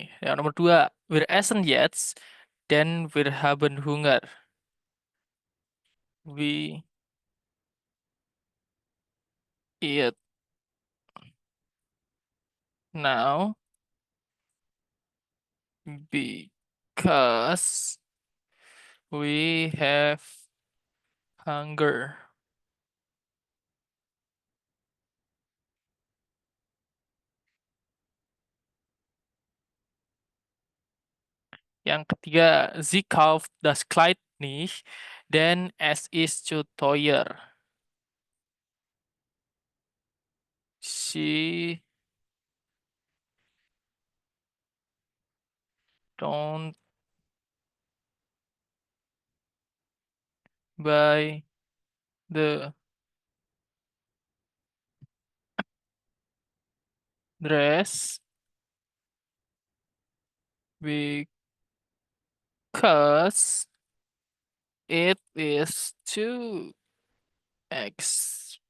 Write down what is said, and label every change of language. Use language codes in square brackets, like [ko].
[id] Yang nomor dua, [de] wir essen jetzt, dan wir haben Hunger. [en] We eat now because we have hunger. [id] Yang ketiga, [de] sie kauft das Kleid nicht, denn es ist zu teuer. [en] She don't buy the dress because it is too expensive.